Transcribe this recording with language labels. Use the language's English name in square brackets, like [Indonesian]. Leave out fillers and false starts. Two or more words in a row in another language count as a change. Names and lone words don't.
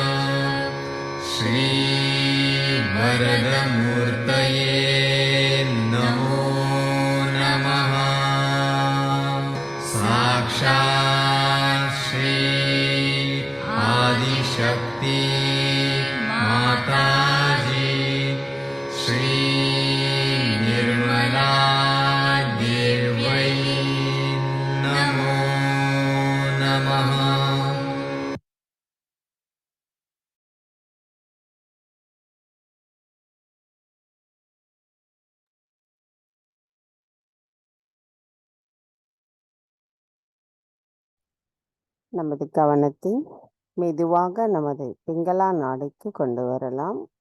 [Sanskrit] श्रीवरदमूर्तये नमो नमः साक्षात् श्री आदिशक्ति माताजी श्री निर्मला देव्यै नमो नमः [Tamil] நமது கவனத்தை மெதுவாக நமது பிங்களா நாடிக்கு கொண்டு வரலாம்.